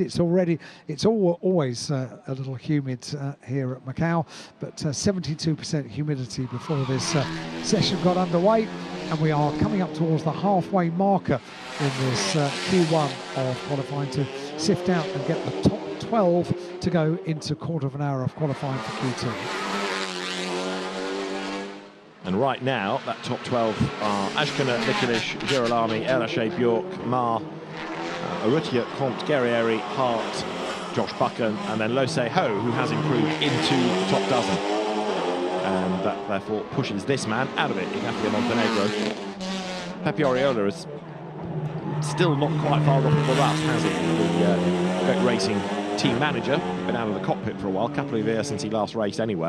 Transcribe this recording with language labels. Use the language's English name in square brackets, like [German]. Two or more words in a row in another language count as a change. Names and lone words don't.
[English] It's always a little humid here at Macau, but 72% humidity before this session got underway, and we are coming up towards the halfway marker in this Q1 of qualifying to sift out and get the top 12 to go into quarter of an hour of qualifying for Q2. And right now, that top 12 are Ashkona, Mikulits, Girolami, Elaché, Bjork, Mar, Urrutia, Comte, Guerrieri, Hart, Josh Buchan, and then Lo Se Ho, who has improved into the top dozen. And that therefore pushes this man out of it, Ignacio Montenegro. Pepe Oriola is still not quite far off of the rust, has he? The Goat Racing team manager, been out of the cockpit for a while, couple of years since he last raced anywhere.